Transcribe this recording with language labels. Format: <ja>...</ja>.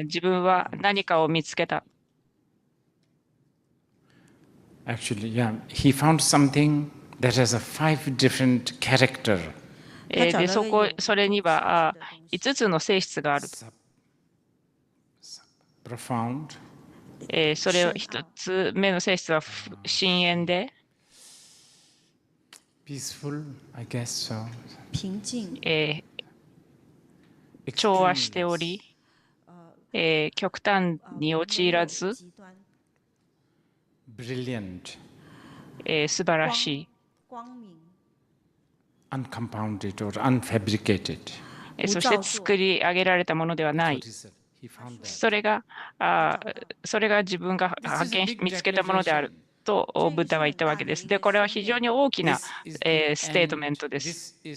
<ja>自分は何かを見つけた。</ja> <en>Actually, yeah, he found something that has a 5 different character.</en> <ja>で、それには5つの性質がある。</ja> <en>Profound.</en> <ja>それを1つ目の性質は深淵で、</ja> <en>peaceful, I guess so.</en> <ja>平静、調和しており、極端に陥らず、</ja> <en>brilliant,</en> <ja>素晴らしい、</ja> <en>uncompounded or unfabricated.</en> <ja>そして作り上げられたものではない。それが自分が見つけたものであるとブッダは言ったわけです。で、これは非常に大きなステートメントです。</ja>